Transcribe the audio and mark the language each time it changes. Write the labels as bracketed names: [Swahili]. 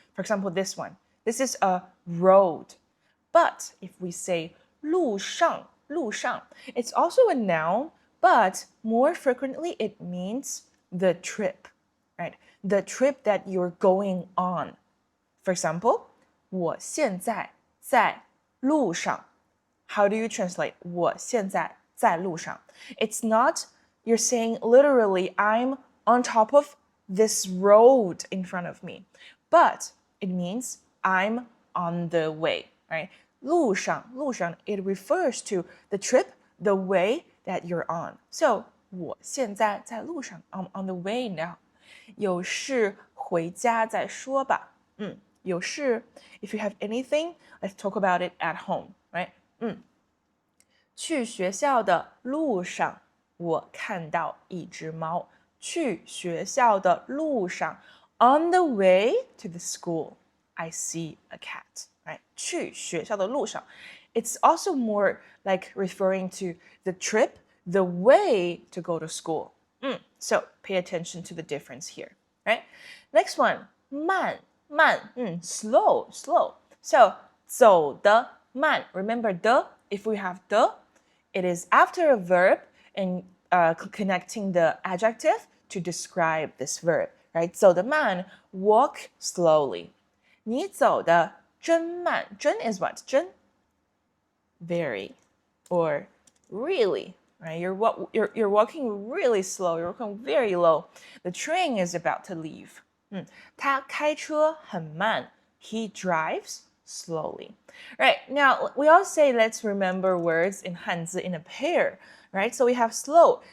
[English] For example, this one. This is a road. But if we say 路上, [Chinese] 路上. [English] It's also a noun, but more frequently it means the trip, right? The trip that you're going on. For example, [Chinese] 我现在在路上. [English] How do you translate [Chinese] 我现在在路上? [English] It's not you're saying literally I'm on top of this road in front of me, but it means I'm on the way, right? 路上 it refers to the trip, the way that you're on. So [Chinese] 我现在在路上 [English] I'm on the way now. [Chinese] 有事回家再说吧。 [English] 有事 if you have anything, let's talk about it at home, right? [Chinese] 去学校的路上，我看到一只猫。去学校的路上 [English] on the way to the school, I see a cat, right? [Chinese] 去学校的路上 [English] It's also more like referring to the trip, the way to go to school. So pay attention to the difference here, right? Next one, 慢 slow. So 走得慢 remember the, if we have the, it is after a verb and connecting the adjective to describe this verb, right? 走得慢 walk slowly. [Chinese] 你走得真慢真 [English] is what? 真 very or really, right? You're walking really slow. You're walking very low. The train is about to leave. [Chinese] 他开车很慢. [English] He drives slowly. Right, now we all say let's remember words in Hanzi in a pair, right? So we have slow.